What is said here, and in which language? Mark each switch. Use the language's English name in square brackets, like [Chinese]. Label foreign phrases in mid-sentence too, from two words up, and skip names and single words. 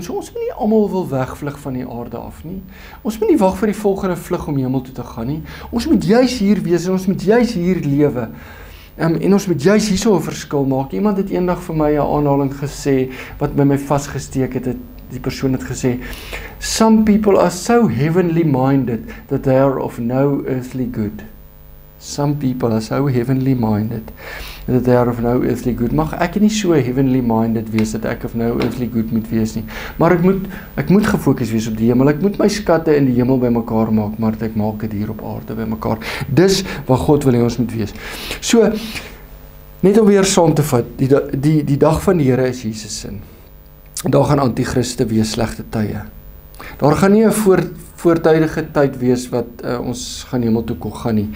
[Afrikaans] So ons moet nie almal wil wegvlug van die aarde af nie. Ons moet nie wag vir die volgende vlug om hemel toe te gaan nie. Ons moet juis hier wees en ons moet juis hier lewe. En ons moet juis hierso 'n verskil maak. Iemand het eendag vir my 'n aanhaling gesê wat by my vasgesteek het. Die persoon het gesê, [English] some people are so heavenly minded that they are of no earthly good. Some people are so heavenly minded that they are of no earthly good. [Afrikaans] Mag ek nie so [English] heavenly minded [Afrikaans] wees dat ek [English] of no earthly good [Afrikaans] moet wees nie. Maar ek moet gefokus wees op die hemel. Ek moet my skatte in die hemel bymekaar maak, maar ek maak dit hier op aarde bymekaar. Dis wat God wil hê ons moet wees. So, net om weer saam te vat, die dag van die Here is Jesus se. Daar gaan antichriste wees, slegte tye. Daar gaan nie 'n voortydige tyd wees wat ons gaan hemel toe kon gaan nie.